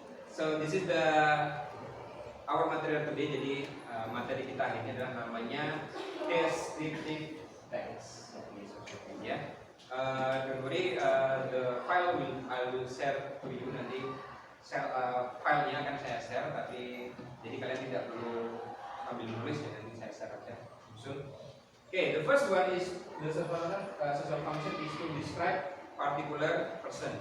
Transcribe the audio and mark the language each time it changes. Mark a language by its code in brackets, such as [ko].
[en] So this is our material today. [id] Jadi materi kita hari ini adalah namanya descriptive text di social media. [en] Don't worry, the file I will share to you nanti. [id] Filenya akan saya share, tapi jadi kalian tidak perlu ambil tulis ya, nanti saya share aja. [en] Okay, the first one is the social function is to describe particular person.